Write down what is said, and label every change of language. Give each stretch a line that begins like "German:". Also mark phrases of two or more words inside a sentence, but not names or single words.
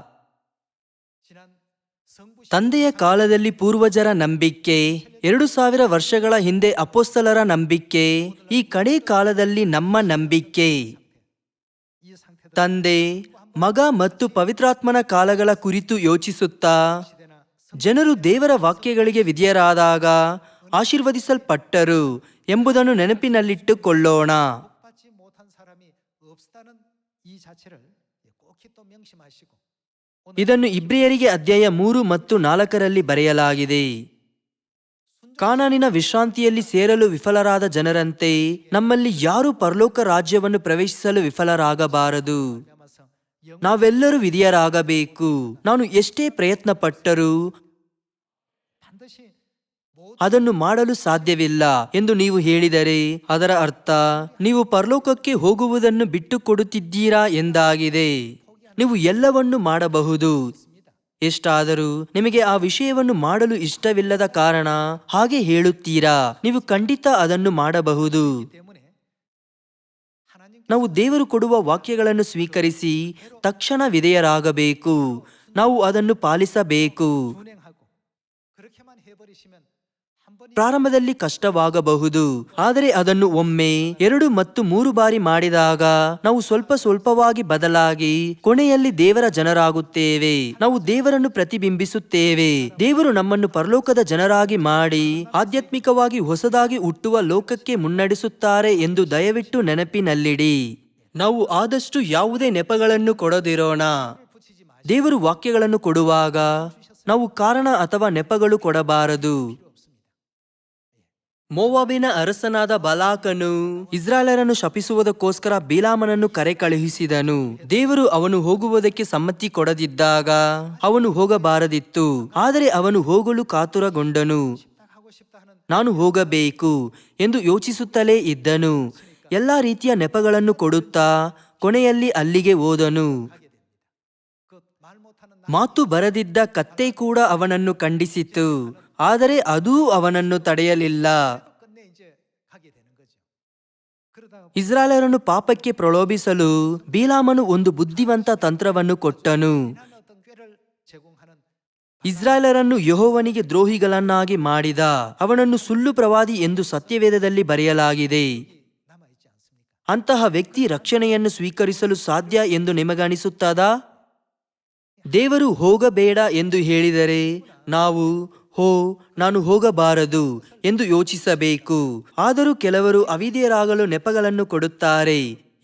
Kannada: ತಂದೆಯ ಕಾಲದಲ್ಲಿ ಪೂರ್ವಜರ ನಂಬಿಕೆ, 2000 ವರ್ಷಗಳ ಹಿಂದೆ ಅಪೊಸ್ತಲರ ನಂಬಿಕೆ, ಈ ಕಡೆ ಕಾಲದಲ್ಲಿ ನಮ್ಮ ನಂಬಿಕೆ. ತಂದೆ, ಮಗ ಮತ್ತು ಪವಿತ್ರಾತ್ಮನ ಕಾಲಗಳ ಕುರಿತು ಯೋಚಿಸುತ್ತಾ ಜನರು ದೇವರ ವಾಕ್ಯಗಳಿಗೆ ವಿಧೇಯರಾದಾಗ ಆಶೀರ್ವದಿಸಲ್ಪಟ್ಟರು ಎಂಬುದನ್ನು ನೆನಪಿನಲ್ಲಿಟ್ಟುಕೊಳ್ಳೋಣ.
Korean: 받지 못한 사람이 없다는 이 자체를 꼭히 또 명심하시고
Kannada: ಇದನ್ನು ಇಬ್ರಿಯರಿಗೆ ಅಧ್ಯಾಯ 3 ಮತ್ತು 4ರಲ್ಲಿ ಬರೆಯಲಾಗಿದೆ. ಕಾನಾನಿನ ವಿಶ್ರಾಂತಿಯಲ್ಲಿ ಸೇರಲು ವಿಫಲರಾದ ಜನರಂತೆ ನಮ್ಮಲ್ಲಿ ಯಾರೂ ಪರಲೋಕ ರಾಜ್ಯವನ್ನು ಪ್ರವೇಶಿಸಲು ವಿಫಲರಾಗಬಾರದು. ನಾವೆಲ್ಲರೂ ವಿಧೇಯರಾಗಬೇಕು. ನಾನು ಎಷ್ಟೇ ಪ್ರಯತ್ನ ಪಟ್ಟರೂ
Korean: 반드시
Kannada: ಅದನ್ನು ಮಾಡಲು ಸಾಧ್ಯವಿಲ್ಲ ಎಂದು ನೀವು ಹೇಳಿದರೆ ಅದರ ಅರ್ಥ ನೀವು ಪರಲೋಕಕ್ಕೆ ಹೋಗುವುದನ್ನು ಬಿಟ್ಟು ಕೊಡುತ್ತಿದ್ದೀರಾ ಎಂದಾಗಿದೆ. ನೀವು ಎಲ್ಲವನ್ನೂ ಮಾಡಬಹುದು. ಎಷ್ಟಾದರೂ ನಿಮಗೆ ಆ ವಿಷಯವನ್ನು ಮಾಡಲು ಇಷ್ಟವಿಲ್ಲದ ಕಾರಣ ಹಾಗೆ ಹೇಳುತ್ತೀರಾ. ನೀವು ಖಂಡಿತ ಅದನ್ನು ಮಾಡಬಹುದು.
Korean: 때문에 하나님
Kannada: ನಾವು ದೇವರು ಕೊಡುವ ವಾಕ್ಯಗಳನ್ನು ಸ್ವೀಕರಿಸಿ ತಕ್ಷಣ ವಿಧೇಯರಾಗಬೇಕು. ನಾವು ಅದನ್ನು ಪಾಲಿಸಬೇಕು.
Korean: 준행하고 그렇게만 해버리시면 한 번이
Kannada: ಪ್ರಾರಂಭದಲ್ಲಿ ಕಷ್ಟವಾಗಬಹುದು, ಆದರೆ ಅದನ್ನು ಒಮ್ಮೆ 2 ಮತ್ತು 3 ಬಾರಿ ಮಾಡಿದಾಗ ನಾವು ಸ್ವಲ್ಪ ಸ್ವಲ್ಪವಾಗಿ ಬದಲಾಗಿ ಕೊನೆಯಲ್ಲಿ ದೇವರ ಜನರಾಗುತ್ತೇವೆ. ನಾವು ದೇವರನ್ನು ಪ್ರತಿಬಿಂಬಿಸುತ್ತೇವೆ. ದೇವರು ನಮ್ಮನ್ನು ಪರಲೋಕದ ಜನರಾಗಿ ಮಾಡಿ ಆಧ್ಯಾತ್ಮಿಕವಾಗಿ ಹೊಸದಾಗಿ ಹುಟ್ಟುವ ಲೋಕಕ್ಕೆ ಮುನ್ನಡೆಸುತ್ತಾರೆ ಎಂದು ದಯವಿಟ್ಟು ನೆನಪಿನಲ್ಲಿಡಿ. ನಾವು ಆದಷ್ಟು ಯಾವುದೇ ನೆಪಗಳನ್ನು ಕೊಡದಿರೋಣ.
Korean: 붙이지 마시고
Kannada: ದೇವರು ವಾಕ್ಯಗಳನ್ನು ಕೊಡುವಾಗ ನಾವು ಕಾರಣ ಅಥವಾ ನೆಪಗಳು ಕೊಡಬಾರದು. ಮೋವಾಬಿನ ಅರಸನಾದ ಬಲಾಕನು ಇಸ್ರಾಯೇಲರನ್ನು ಶಪಿಸುವುದಕ್ಕೋಸ್ಕರ ಬಿಲಾಮನನ್ನು ಕರೆ ಕಳುಹಿಸಿದನು. ದೇವರು ಅವನು ಹೋಗುವುದಕ್ಕೆ ಸಮ್ಮತಿ ಕೊಡದಿದ್ದಾಗ ಅವನು ಹೋಗಬಾರದಿತ್ತು. ಆದರೆ ಅವನು ಹೋಗಲು ಕಾತುರಗೊಂಡನು.
Korean: 하고 싶다 하는
Kannada: ನಾನು ಹೋಗಬೇಕು ಎಂದು ಯೋಚಿಸುತ್ತಲೇ ಇದ್ದನು. ಎಲ್ಲಾ ರೀತಿಯ ನೆಪಗಳನ್ನು ಕೊಡುತ್ತಾ ಕೊನೆಯಲ್ಲಿ ಅಲ್ಲಿಗೆ ಹೋದನು.
Korean: 그 말 못하는
Kannada: ಮಾತು ಬರದಿದ್ದ ಕತ್ತೆ ಕೂಡ ಅವನನ್ನು ಖಂಡಿಸಿತು, ಆದರೆ ಅದೂ ಅವನನ್ನು ತಡೆಯಲಿಲ್ಲ.
Korean: 끝내 이제 가게 되는 거죠. 그러다가
Kannada: ಇಸ್ರಾಯೇಲರನ್ನು ಪಾಪಕ್ಕೆ ಪ್ರಲೋಭಿಸಲು ಬಿಲಾಮನು ಒಂದು ಬುದ್ಧಿವಂತ ತಂತ್ರವನ್ನು ಕೊಟ್ಟನು.
Korean: 난 어떤 꾀를 제공하는
Kannada: ಇಸ್ರಾಯೇಲರನ್ನು ಯೆಹೋವನಿಗೆ ದ್ರೋಹಿಗಳನ್ನಾಗಿ ಮಾಡಿದ. ಅವನನ್ನು ಸುಳ್ಳು ಪ್ರವಾದಿ ಎಂದು ಸತ್ಯವೇದದಲ್ಲಿ ಬರೆಯಲಾಗಿದೆ.
Korean: 남아 있지 않습니까?
Kannada: ಅಂತಹ ವ್ಯಕ್ತಿ ರಕ್ಷಣೆಯನ್ನು ಸ್ವೀಕರಿಸಲು ಸಾಧ್ಯ ಎಂದು ನಿಮಗನಿಸುತ್ತದಾ? ದೇವರು ಹೋಗಬೇಡ ಎಂದು ಹೇಳಿದರೆ ನಾವು ನಾನು ಹೋಗಬಾರದು ಎಂದು ಯೋಚಿಸಬೇಕು. ಆದರೂ ಕೆಲವರು ಅವಿಧೇಯರಾಗಲು ನೆಪಗಳನ್ನು ಕೊಡುತ್ತಾರೆ.